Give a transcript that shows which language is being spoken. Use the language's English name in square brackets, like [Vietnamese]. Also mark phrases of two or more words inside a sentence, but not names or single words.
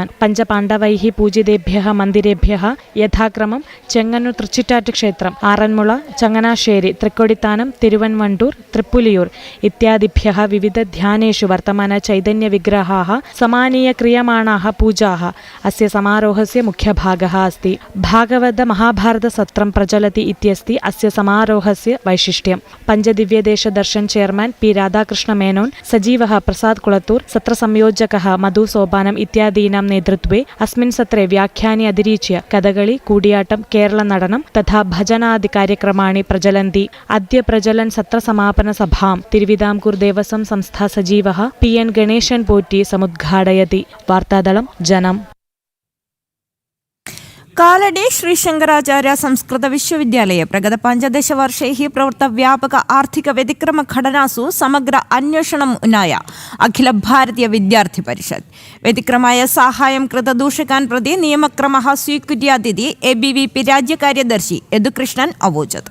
[Sanskrit] പഞ്ചപാണ്ഡവൈः പൂജിതേഭ്യः മന്ദിരേഭ്യः യഥാക്രമം ചെങ്ങന്നൂർ തൃച്ചിറ്റാറ്റ് ക്ഷേത്രം, ആറന്മുള, ചങ്ങനാശ്ശേരി, തൃക്കൊടിത്താനം, തിരുവൻവണ്ടൂർ, തൃപ്പുലിയൂർ ഇത്യാദിഭ്യः വിവിധ ധ്യാനേഷു വർത്തമാന ചൈതന്യ വിഗ്രഹാः സമാനീയ ക്രിയമാणाः പൂजाः अस्य समारोहस्य मुख्यभागः अस्ति। भागवत महाभारत सत्रं प्रचलति इत्यस्ति अस्य समारोहस्य वैशिष्ट्यं। पञ्चदिव्यदेशदर्शन चेयरमैन पी राधाकृष्ण मेनोन, सजीवः प्रसाद कुळतूर, सत्रसंयोजकः मधु सोपानम् इत्यादीनां नेतृत्वे अस्मिन् सत्रे व्याख्यानि अतिरिच्य कथകളി, കൂടിയാട്ടം, കേരള നടനം तथा भजनादि कार्यक्रमाणि प्रचलन्ति। अद्य प्रचलन् सत्रसमापनसभां तिरुविदांकूर देवस्वं संस्था सजीवः PN गणेशन पोट्टी समुद्घाटयति। वार्तादलं जनम्। कालडे श्री शंकराचार्य संस्कृत विश्वविद्यालये प्रगत 15 वर्षैः प्रवृत्त व्यापक आर्थिक व्यतिक्रम घटनासु समग्र अन्वेषणम् उन्नाय अखिल भारतीय विद्यार्थी परिषत् व्यतिक्रमाय साहाय्यं कृत दूषकान् प्रति नियमक्रमः स्वीकुर्यादिति ABVP राज्यकार्यदर्शी यदुकृष्णन् अवोचत्।